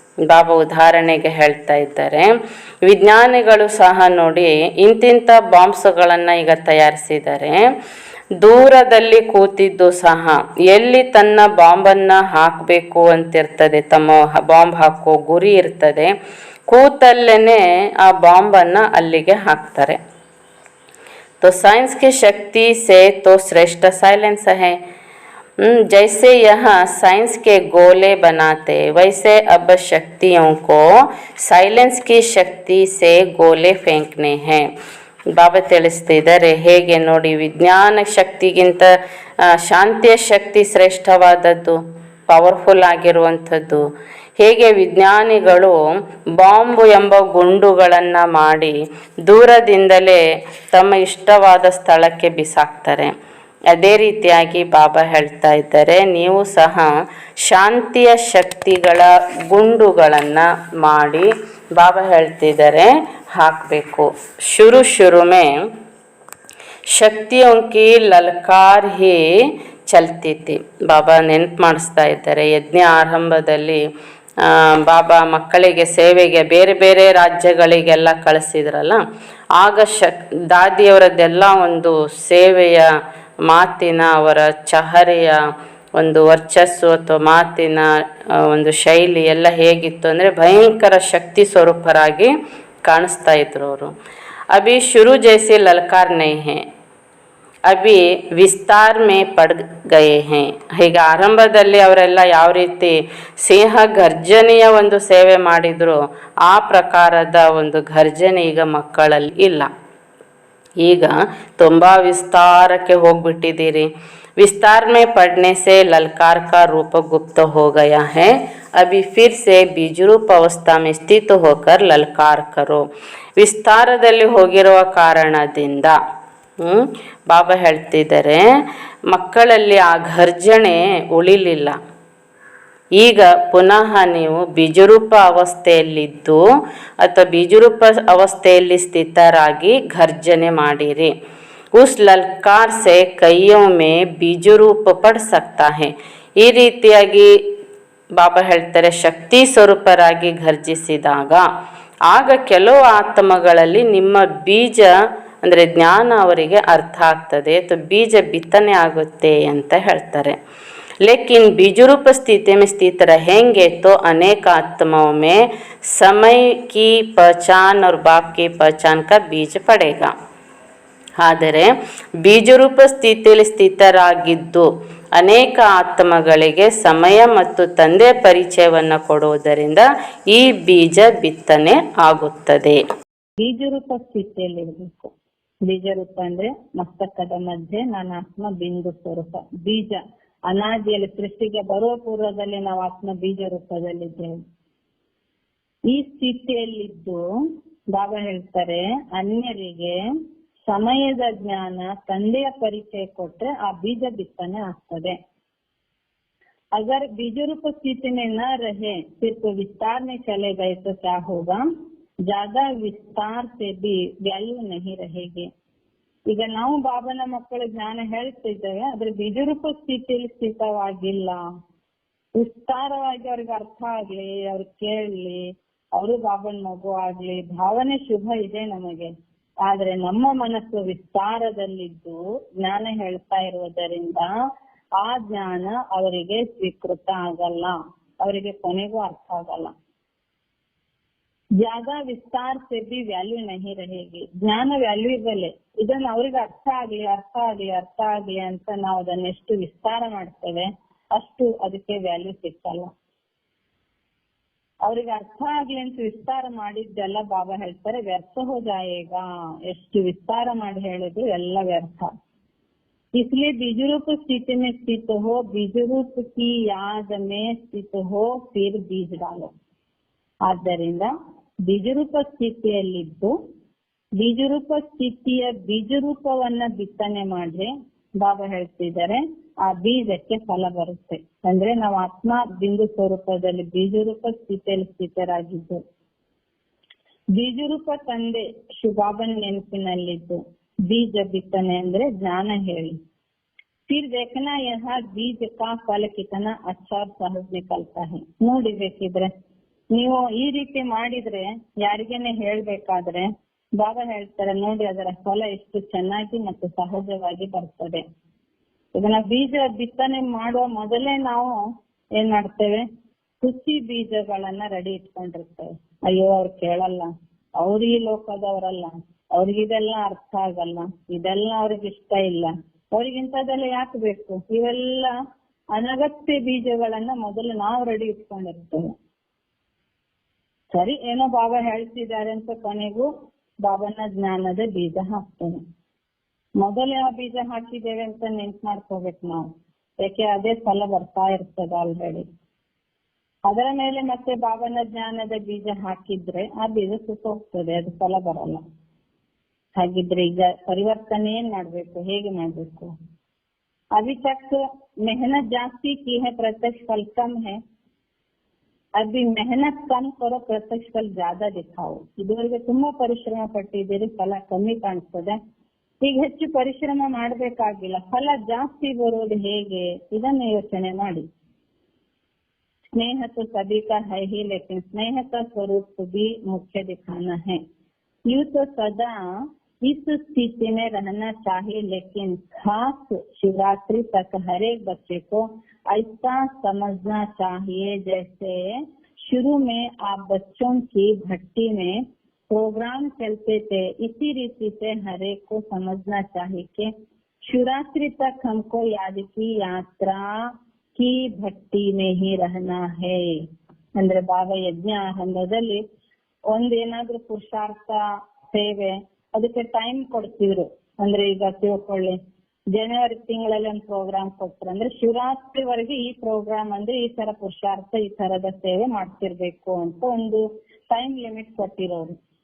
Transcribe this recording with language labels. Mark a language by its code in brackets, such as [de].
[kn] ಬಾಬಾ ಉದಾಹರಣೆಗೆ ಹೇಳ್ತಾ ಇದ್ದಾರೆ, ವಿಜ್ಞಾನಿಗಳು ಸಹ ನೋಡಿ ಇಂತಿಂಥ ಬಾಂಬ್ಸ್ಗಳನ್ನು ಈಗ ತಯಾರಿಸಿದ್ದಾರೆ. ದೂರದಲ್ಲಿ ಕೂತಿದ್ದು ಸಹ ಎಲ್ಲಿ ತನ್ನ ಬಾಂಬನ್ನು ಹಾಕಬೇಕು ಅಂತಿರ್ತದೆ, ತಮ್ಮ ಬಾಂಬ್ ಹಾಕೋ ಗುರಿ ಇರ್ತದೆ, ಕೂತಲ್ಲೇ ಆ ಬಾಂಬನ್ನು ಅಲ್ಲಿಗೆ ಹಾಕ್ತಾರೆ. [hi] तो साइंस की शक्ति से तो श्रेष्ठ साइलेंस है. जैसे यहाँ साइंस के गोले बनाते वैसे अब शक्तियों को साइलेंस की शक्ति से गोले फेंकने हैं. [kn] ಬಾಬಾ ತಿಳಿಸ್ತಿದ್ದಾರೆ ಹೇಗೆ ನೋಡಿ, ವಿಜ್ಞಾನ ಶಕ್ತಿಗಿಂತ ಶಾಂತಿಯ ಶಕ್ತಿ ಶ್ರೇಷ್ಠವಾದದ್ದು, ಪವರ್ಫುಲ್ ಆಗಿರುವಂಥದ್ದು. ಹೇಗೆ ವಿಜ್ಞಾನಿಗಳು ಬಾಂಬು ಎಂಬ ಗುಂಡುಗಳನ್ನು ಮಾಡಿ ದೂರದಿಂದಲೇ ತಮ್ಮ ಇಷ್ಟವಾದ ಸ್ಥಳಕ್ಕೆ ಬಿಸಾಕ್ತಾರೆ, ಅದೇ ರೀತಿಯಾಗಿ ಬಾಬಾ ಹೇಳ್ತಾ ಇದ್ದಾರೆ, ನೀವು ಸಹ ಶಾಂತಿಯ ಶಕ್ತಿಗಳ ಗುಂಡುಗಳನ್ನು ಮಾಡಿ ಬಾಬಾ ಹೇಳ್ತಿದ್ದಾರೆ ಹಾಕಬೇಕು. [hi] ಶುರು में ಶಕ್ತಿयों की ललकार ही ಚಲ್ತಿ ಥಿ. [kn] ಬಾಬಾ ನೆನಪು ಮಾಡಿಸ್ತಾ ಇದ್ದಾರೆ, ಯಜ್ಞ ಆರಂಭದಲ್ಲಿ ಬಾಬಾ ಮಕ್ಕಳಿಗೆ ಸೇವೆಗೆ ಬೇರೆ ಬೇರೆ ರಾಜ್ಯಗಳಿಗೆಲ್ಲ ಕಳಿಸಿದ್ರಲ್ಲ, ಆಗ ದಾದಿಯವರದ್ದೆಲ್ಲ ಒಂದು ಸೇವೆಯ ಮಾತಿನ, ಅವರ ಚಹರೆಯ ಒಂದು ವರ್ಚಸ್ಸು ಅಥವಾ ಮಾತಿನ ಒಂದು ಶೈಲಿ ಎಲ್ಲ ಹೇಗಿತ್ತು ಅಂದರೆ ಭಯಂಕರ ಶಕ್ತಿ ಸ್ವರೂಪರಾಗಿ ಕಾಣಿಸ್ತಾ ಇದ್ರು ಅವರು. [hi] ಅಭಿ ಶುರು ಜೈಸೆ ಲಲ್ಕಾರ್ ನೈ ಹೇ, ಅಭಿ ವಿಸ್ತಾರ್ ಮೇ ಪಡ್ ಗಯೇ ಹೇ. [kn] ಹೀಗೆ ಆರಂಭದಲ್ಲಿ ಅವರೆಲ್ಲ ಯಾವ ರೀತಿ ಸಿಂಹ ಗರ್ಜನೆಯ ಒಂದು ಸೇವೆ ಮಾಡಿದ್ರು, ಆ ಪ್ರಕಾರದ ಒಂದು ಗರ್ಜನೆ ಈಗ ಮಕ್ಕಳಲ್ಲಿ ಇಲ್ಲ. ಈಗ ತುಂಬ ವಿಸ್ತಾರಕ್ಕೆ ಹೋಗ್ಬಿಟ್ಟಿದ್ದೀರಿ. [hi] विस्तार में पढ़ने से ललकार का रूप गुप्त हो गया है. अभी फिर से बीजरूप अवस्था में स्थित होकर ललकार करो. [kn] ವಿಸ್ತಾರದಲ್ಲಿ ಹೋಗಿರುವ ಕಾರಣದಿಂದ ಬಾಬಾ ಹೇಳ್ತಿದ್ದಾರೆ, ಮಕ್ಕಳಲ್ಲಿ ಆ ಘರ್ಜನೆ ಉಳಿಲಿಲ್ಲ. ಈಗ ಪುನಃ ನೀವು ಬೀಜರೂಪ ಅವಸ್ಥೆಯಲ್ಲಿದ್ದು ಅಥವಾ ಬೀಜರೂಪ ಅವಸ್ಥೆಯಲ್ಲಿ ಸ್ಥಿತರಾಗಿ ಘರ್ಜನೆ ಮಾಡಿರಿ. [hi] उस ललकार से कईयों में बीज रूप पड़ सकता है. [kn] ಈ ರೀತಿಯಾಗಿ ಬಾಬಾ ಹೇಳ್ತಾರೆ, ಶಕ್ತಿ ಸ್ವರೂಪರಾಗಿ ಘರ್ಜಿಸಿದಾಗ ಆಗ ಕೆಲವು ಆತ್ಮಗಳಲ್ಲಿ ನಿಮ್ಮ ಬೀಜ ಅಂದರೆ ಜ್ಞಾನ ಅವರಿಗೆ ಅರ್ಥ ಆಗ್ತದೆ ಅಥವಾ ಬೀಜ ಬಿತ್ತನೆ ಆಗುತ್ತೆ ಅಂತ ಹೇಳ್ತಾರೆ. [hi] लेकिन बीजरूप स्थिति में स्थित रहेंगे तो अनेक आत्माओं में समय की पहचान और बाप की पहचान का बीज पड़ेगा. [kn] ಆದರೆ ಬೀಜರೂಪ ಸ್ಥಿತಿಯಲ್ಲಿ ಸ್ಥಿತರಾಗಿದ್ದು ಅನೇಕ ಆತ್ಮಗಳಿಗೆ ಸಮಯ ಮತ್ತು ತಂದೆ ಪರಿಚಯವನ್ನು ಕೊಡುವುದರಿಂದ ಈ ಬೀಜ ಬಿತ್ತನೆ ಆಗುತ್ತದೆ. ಬೀಜರೂಪ ಸ್ಥಿತಿಯಲ್ಲಿ ಇರಬೇಕು. ಬೀಜರೂಪ ಅಂದ್ರೆ ಮಸ್ತಕದ ಮಧ್ಯೆ ನಾನಾತ್ಮ ಬಿಂದು ಸ್ವರೂಪ. ಬೀಜ ಅನಾದಿಯಲ್ಲಿ ಸೃಷ್ಟಿಗೆ ಬರುವ ಪೂರ್ವದಲ್ಲಿ ನಾವು ಆತ್ಮ ಬೀಜ ರೂಪದಲ್ಲಿದ್ದೇವೆ. ಈ ಸ್ಥಿತಿಯಲ್ಲಿದ್ದು ಬಾಬಾ ಹೇಳ್ತಾರೆ, ಅನ್ಯರಿಗೆ ಸಮಯದ ಜ್ಞಾನ ತಂದೆಯ ಪರಿಚಯ ಕೊಟ್ರೆ ಆ ಬೀಜ ಬಿತ್ತನೆ ಆಗ್ತದೆ. [hi] अगर बीज रूप स्थिति में न रहे, सिर्फ विस्तार में चले गए तो क्या होगा? ज्यादा विस्तार से भी वैल्यू नहीं रहेगी. [kn] ಈಗ ನಾವು ಬಾಬನ ಮಕ್ಕಳು ಜ್ಞಾನ ಹೇಳ್ತಿದ್ದೇವೆ, ಆದ್ರೆ ಬೀಜರೂಪ ಸ್ಥಿತಿಯಲ್ಲಿ ಸ್ಥಿತವಾಗಿಲ್ಲ. ವಿಸ್ತಾರವಾಗಿ ಅವ್ರಿಗೆ ಅರ್ಥ ಆಗ್ಲಿ, ಅವ್ರು ಕೇಳಲಿ, ಅವರು ಬಾಬನ ಮಗು ಆಗ್ಲಿ, ಭಾವನೆ ಶುಭ ಇದೆ ನಮಗೆ. ಆದ್ರೆ ನಮ್ಮ ಮನಸ್ಸು ವಿಸ್ತಾರದಲ್ಲಿದ್ದು ಜ್ಞಾನ ಹೇಳ್ತಾ ಇರುವುದರಿಂದ ಆ ಜ್ಞಾನ ಅವರಿಗೆ ಸ್ವೀಕೃತ ಆಗಲ್ಲ, ಅವರಿಗೆ ಕೊನೆಗೂ ಅರ್ಥ ಆಗಲ್ಲ. [hi] ज्यादा विस्तार से भी ವ್ಯಾಲ್ಯೂ नहीं रहेगी. [kn] ಜ್ಞಾನ ವ್ಯಾಲ್ಯೂಬಲ್. ಇದನ್ನ ಅವ್ರಿಗೆ ಅರ್ಥ ಆಗ್ಲಿ ಅಂತ ನಾವು ಅದನ್ನ ಎಷ್ಟು ವಿಸ್ತಾರ ಮಾಡ್ತೇವೆ ಅಷ್ಟು ಅದಕ್ಕೆ ವ್ಯಾಲ್ಯೂ ಸಿಕ್ಕಲ್ಲ. ಅವ್ರಿಗೆ ಅರ್ಥ ಆಗ್ಲಿ ಅಂತ ವಿಸ್ತಾರ ಮಾಡಿದ್ದೆಲ್ಲ ಬಾಬಾ ಹೇಳ್ತಾರೆ ವ್ಯರ್ಥ [hi] ಹೋ ಜಾಯೇಗಾ. [kn] ಎಷ್ಟು ವಿಸ್ತಾರ ಮಾಡಿ ಹೇಳಿದ್ರು ಎಲ್ಲ ವ್ಯರ್ಥ. [hi] इसलिए बीजरूप स्थिति में स्थित हो, बीजरूप की याद में स्थित हो, फिर बीज डालो. [kn] ಆದ್ದರಿಂದ ಬೀಜರೂಪ ಸ್ಥಿತಿಯಲ್ಲಿದ್ದು ಬೀಜರೂಪ ಸ್ಥಿತಿಯ ಬೀಜರೂಪವನ್ನ ಬಿತ್ತನೆ ಮಾಡ್ರೆ ಬಾಬಾ ಹೇಳ್ತಿದ್ದಾರೆ ಆ ಬೀಜಕ್ಕೆ ಫಲ ಬರುತ್ತೆ. ಅಂದ್ರೆ ನಾವು ಆತ್ಮ ಬಿಂದು ಸ್ವರೂಪದಲ್ಲಿ ಬೀಜರೂಪ ಸ್ಥಿತಿಯಲ್ಲಿ ಸ್ಥಿತರಾಗಿದ್ದು ಬೀಜರೂಪ ತಂದೆ ಶುಭಾಬನ ನೆನಪಿನಲ್ಲಿದ್ದು ಬೀಜ ಬಿತ್ತನೆ ಅಂದ್ರೆ ಜ್ಞಾನ ಹೇಳಿ. [hi] फिर देखना यह बीज का फल कितना अच्छा और सहज निकलता है. [kn] ನೋಡಿಬೇಕಿದ್ರೆ ನೀವು ಈ ರೀತಿ ಮಾಡಿದ್ರೆ ಯಾರಿಗೇನೆ ಹೇಳ್ಬೇಕಾದ್ರೆ ಬಾಬಾ ಹೇಳ್ತಾರೆ ನೋಡಿ ಅದರ ಫಲ ಎಷ್ಟು ಚೆನ್ನಾಗಿ ಮತ್ತು ಸಹಜವಾಗಿ ಬರ್ತದೆ. ಇದನ್ನ ಬೀಜ ಬಿತ್ತನೆ ಮಾಡುವ ಮೊದಲೇ ನಾವು ಏನ್ ಮಾಡ್ತೇವೆ, ಹುಸಿ ಬೀಜಗಳನ್ನ ರೆಡಿ ಇಟ್ಕೊಂಡಿರ್ತೇವೆ. ಅಯ್ಯೋ ಅವ್ರು ಕೇಳಲ್ಲ, ಅವ್ರು ಈ ಲೋಕದವರಲ್ಲ, ಅವ್ರಿಗಿದೆಲ್ಲ ಅರ್ಥ ಆಗಲ್ಲ, ಇದೆಲ್ಲ ಅವ್ರಿಗೆ ಇಷ್ಟ ಇಲ್ಲ, ಅವ್ರಿಗಿಂತದೆಲ್ಲ ಯಾಕೆ ಬೇಕು, ಇವೆಲ್ಲ ಅನಗತ್ಯ ಬೀಜಗಳನ್ನ ಮೊದಲು ನಾವು ರೆಡಿ ಇಟ್ಕೊಂಡಿರ್ತೇವೆ. ಸರಿ, ಏನೋ ಬಾಬಾ ಹೇಳ್ತಿದ್ದಾರೆ ಅಂತ ಕೊನೆಗೂ ಬಾಬಾನ ಜ್ಞಾನದ ಬೀಜ ಹಾಕ್ತೇವೆ. ಮೊದಲು ಯಾವ ಬೀಜ ಹಾಕಿದ್ದೇವೆ ಅಂತ ನೆನ್ಪು ಮಾಡ್ಕೋಬೇಕು ನಾವು, ಯಾಕೆ ಅದೇ ಫಲ ಬರ್ತಾ ಇರ್ತದೆ ಆಲ್ರೆಡಿ. ಅದರ ಮೇಲೆ ಮತ್ತೆ ಬಾಬಾನ ಜ್ಞಾನದ ಬೀಜ ಹಾಕಿದ್ರೆ ಆ ಬೀಜ ಸುಟ್ಟೋಗ್ತದೆ, ಅದು ಫಲ ಬರಲ್ಲ. ಹಾಗಿದ್ರೆ ಈಗ ಪರಿವರ್ತನೆ ಏನ್ ಮಾಡ್ಬೇಕು, ಹೇಗೆ ಮಾಡ್ಬೇಕು? [hi] अभी तक मेहनत जास्ती की है, प्रत्यक्ष फल कम है. अभी मेहनत कम करो, प्रत्यक्ष फल ज्यादा दिखाओ. [kn] ಇದುವರೆಗೆ ತುಂಬಾ ಪರಿಶ್ರಮ ಪಟ್ಟಿದ್ದೀರಿ, ಫಲ ಕಮ್ಮಿ ಕಾಣಿಸ್ತದೆ. ಈಗ ಹೆಚ್ಚು ಪರಿಶ್ರಮ ಮಾಡಬೇಕಾಗಿಲ್ಲ, ಫಲ ಜಾಸ್ತಿ ಬರೋದು ಹೇಗೆ ಇದನ್ನು ಯೋಚನೆ ಮಾಡಿ. [hi] स्नेह तो सभी का है ही, लेकिन स्नेह का स्वरूप भी मुख्य दिखाना है. यूं तो सदा इस स्थिति में रहना चाहिए, लेकिन खास शिवरात्रि तक हर एक बच्चे को ऐसा समझना चाहिए जैसे शुरू में आप बच्चों की भट्टी में प्रोग्राम चलते थे. इसी रीति से हर एक को समझना चाहिए कि शिवरात्रि तक हमको याद की यात्रा की भट्टी में ही रहना है. [kn] ಅಂದ್ರೆ ಬಾಬಾ ಯಜ್ಞ ಆರಂಭದಲ್ಲಿ ಒಂದೇನಾದ್ರೂ ಪುರುಷಾರ್ಥ ಸೇವೆ ಅದಕ್ಕೆ ಟೈಮ್ ಕೊಡ್ತಿದ್ರು. ಅಂದ್ರೆ ಈಗ ತಿಳ್ಕೊಳ್ಳಿ, ಜನವರಿ ತಿಂಗಳಲ್ಲಿ ಒಂದು ಪ್ರೋಗ್ರಾಮ್ ಕೊಡ್ತಾರೆ ಅಂದ್ರೆ ಶಿವರಾತ್ರಿವರೆಗೆ ಈ ಪ್ರೋಗ್ರಾಮ್ ಅಂದ್ರೆ ಈ ತರ ಪುರುಷಾರ್ಥ, ಈ ತರದ ಸೇವೆ ಮಾಡ್ತಿರ್ಬೇಕು ಅಂತ ಒಂದು ಟೈಮ್ ಲಿಮಿಟ್ ಕೊಟ್ಟಿರೋರು.